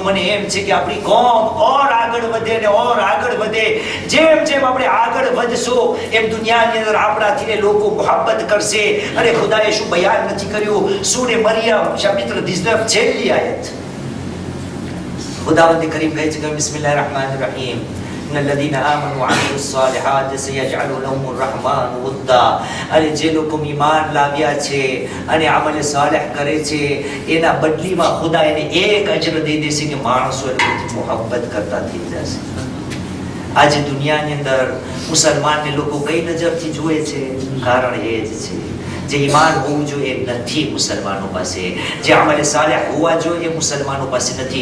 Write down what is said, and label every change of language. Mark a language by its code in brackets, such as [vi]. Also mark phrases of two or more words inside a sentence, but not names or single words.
[gu] મને એમ છે કે આપણી કોમ ઓર આગળ વધે ને ઓર આગળ વધે. જેમ જેમ આપણે આગળ વધશો એમ દુનિયાની અંદર આપણાથી લોકો મોહબ્બત કરશે. અને ખુદાએ શું બયાન નથી કર્યું? સૂરે મરિયમ શમિત્ર દિઝનફ છેલ્લી આયત ખુદાવંદ કરીમ કહે છે કે [ar] بسم الله الرحمن الرحيم, الذين آمنوا وعملوا الصالحات سيجعل لهم الرحمن ودا. [gu] અને જે લોકો ઈમાન લાવ્યા છે અને અમલ સાલેહ કરે છે એના બદલીમાં ખુદા એને એક અજર દે દેશે કે માણસો એની મોહબ્બત કરતા થઈ જશે. આજે દુનિયાની અંદર મુસલમાનને લોકો કઈ નજરથી જુએ છે? કારણ એ જ છે જે ઈમાન હોવું જોઈએ નથી મુસલમાનો પાસે, જે અમલ સાલેહ હોવા જોઈએ મુસલમાનો પાસે નથી.